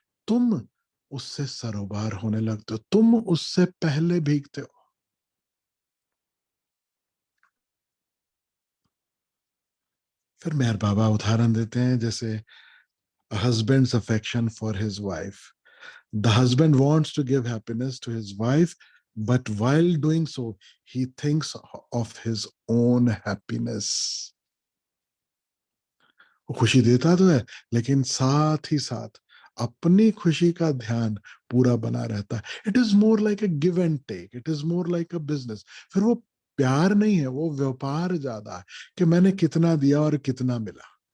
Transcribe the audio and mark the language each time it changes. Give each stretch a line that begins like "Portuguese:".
Hindi: तुम उससे सरोबार होने लगते हो, तुम उससे पहले भीगते हो। फिर मेहर बाबा उदाहरण देते हैं, जैसे
English: husband's affection for his wife. The husband wants to give happiness to his wife, but while doing so, he thinks of his own happiness.
Hindi: वो खुशी देता तो है, लेकिन साथ ही साथ अपनी खुशी का ध्यान पूरा बना रहता है।
English: It is more like a give and take, it is more like a business.
Hindi: फिर वो प्यार नहीं है, वो व्यापार ज्यादा है कि मैंने कितना दिया और कितना मिला।